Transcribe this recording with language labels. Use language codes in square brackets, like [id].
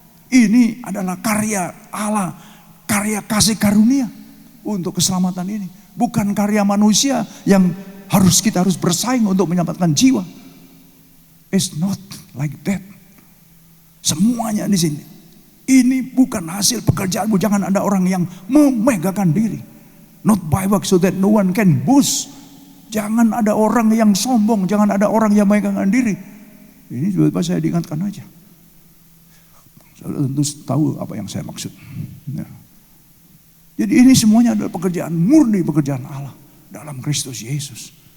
[id] Ini adalah karya Allah, karya kasih karunia untuk keselamatan ini. Bukan karya manusia yang kita harus bersaing untuk menyelamatkan jiwa. [en] It's not like that. [id] Semuanya di sini. Ini bukan hasil pekerjaanmu. Jangan ada orang yang memegahkan diri. [en] Not by work so that no one can boast. [id] Jangan ada orang yang sombong. Jangan ada orang yang memegahkan diri. Ini juga saya diingatkan aja. Saya tentu tahu apa yang saya maksud. Ya. Jadi ini semuanya adalah pekerjaan murni, pekerjaan Allah dalam Kristus Yesus.